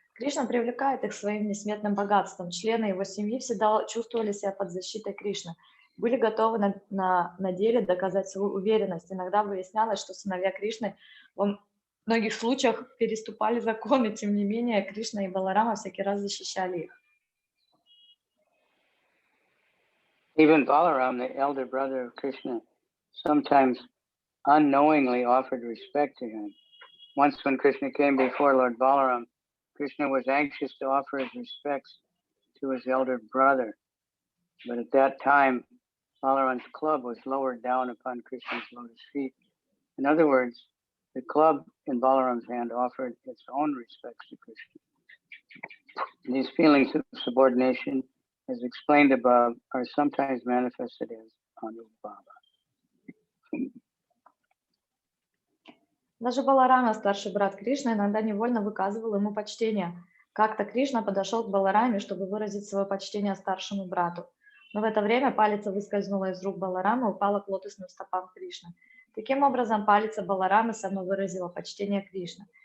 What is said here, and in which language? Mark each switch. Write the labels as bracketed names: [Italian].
[Russian] Кришна привлекает их своим несметным богатством. Члены его семьи всегда чувствовали себя под защитой Кришны, были готовы на деле доказать свою уверенность. Иногда выяснялось, что сыновья Кришны во многих случаях переступали законы, тем не менее Кришна и Баларама всякий раз защищали их. [English] Even Balaram, the elder brother of Krishna, sometimes unknowingly offered respect to him. Once when Krishna came before Lord Balaram, Krishna was anxious to offer his respects to his elder brother. But at that time, Balaram's club was lowered down upon Krishna's lotus feet. In other words, the club in Balaram's hand offered its own respects to Krishna. These feelings of subordination, as explained above, are sometimes manifested as Anubhava. [Russian] Даже Баларама, старший брат Кришны, иногда невольно выказывал ему почтение. Как-то Кришна подошел к Балараме, чтобы выразить свое почтение старшему брату. Но в это время палица выскользнула из рук Баларама и упала к лотосным стопам Кришны. Таким образом, палица Баларамы самовыразила почтение Кришны.